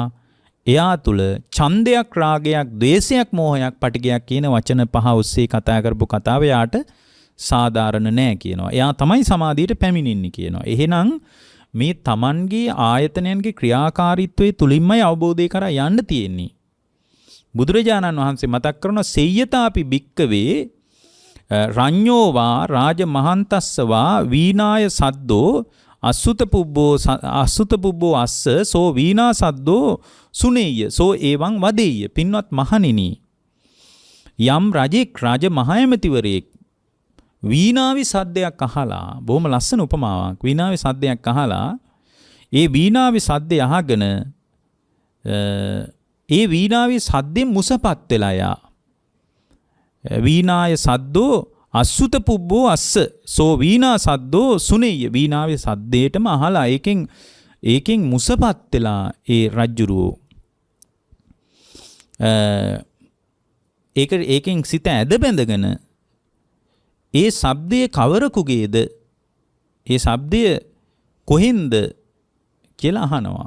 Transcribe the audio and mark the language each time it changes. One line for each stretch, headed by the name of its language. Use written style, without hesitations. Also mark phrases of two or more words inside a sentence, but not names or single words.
Sinhala: එයා තුළ ඡන්දයක්, රාගයක්, ද්වේෂයක්, මෝහයක්, පටිගයක් කියන වචන 5 ඔස්සේ කතා කරපු කතාව එයාට සාධාරණ නෑ කියනවා. එයා තමයි සමාධියට පැමිණෙන්නේ කියනවා. එහෙනම් මේ Tamanගේ ආයතනයන්ගේ ක්‍රියාකාරීත්වයේ තුලින්මයි අවබෝධය කරා යන්න තියෙන්නේ. බුදුරජාණන් වහන්සේ මතක් කරන
Pali: සෙය්‍යතාපි භික්කවේ රඤ්ඤෝවා රාජ මහන්තස්සවා වීනාය සද්දෝ අසුත පුබ්බෝ අස්ස සෝ වීණා සද්දෝ සුනේය සෝ එවං වදේය.
Sinhala: පින්වත් මහණෙනි, යම් රජෙක් රජ මහයමතිවරයෙක් වීණාවේ සද්දයක් අහලා, බොහොම ලස්සන උපමාවක්, වීණාවේ සද්දයක් අහලා ඒ වීණාවේ සද්දය අහගෙන ඒ වීණාවේ සද්දෙන් මුසපත් වෙලා යා.
Pali: වීණාය සද්දෝ අසුත පුබ්බෝ අස්ස සෝ වීණා සද්දෝ සුනේය.
Sinhala: වීණාවේ සද්දේටම අහලා ඒකෙන් මුසපත් වෙලා ඒ රජ්ජුරුවෝ ඒකෙන් සිත ඇද බැඳගෙන ඒ ශබ්දය කවරකුගේද, ඒ ශබ්දය කොහෙන්ද කියලා අහනවා.